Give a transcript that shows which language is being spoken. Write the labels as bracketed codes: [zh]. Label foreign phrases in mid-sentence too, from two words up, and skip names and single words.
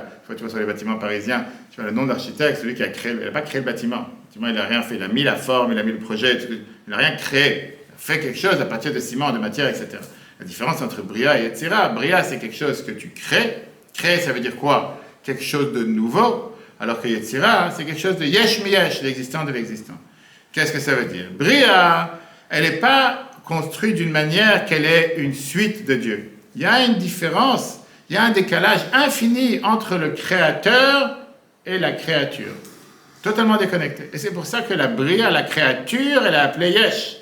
[fr] Une fois tu vas sur les bâtiments parisiens, tu vois le nom d'architecte, celui qui a créé, il n'a pas créé le bâtiment. Le bâtiment, il n'a rien fait. Il a mis la forme, il a mis le projet, il n'a rien créé. Il a fait quelque chose à partir de ciment, de matière, etc. La différence entre Bria et Yetzira, Bria c'est quelque chose que tu crées. Créer, ça veut dire quoi? Quelque chose de nouveau, alors que Yetzira, c'est quelque chose de [he] יש מיש, [fr] l'existant de l'existant. Qu'est-ce que ça veut dire? Bria, elle n'est pas construite d'une manière qu'elle est une suite de Dieu. Il y a une différence, il y a un décalage infini entre le créateur et la créature. Totalement déconnecté. Et c'est pour ça que la Bria, la créature, elle est appelée yesh.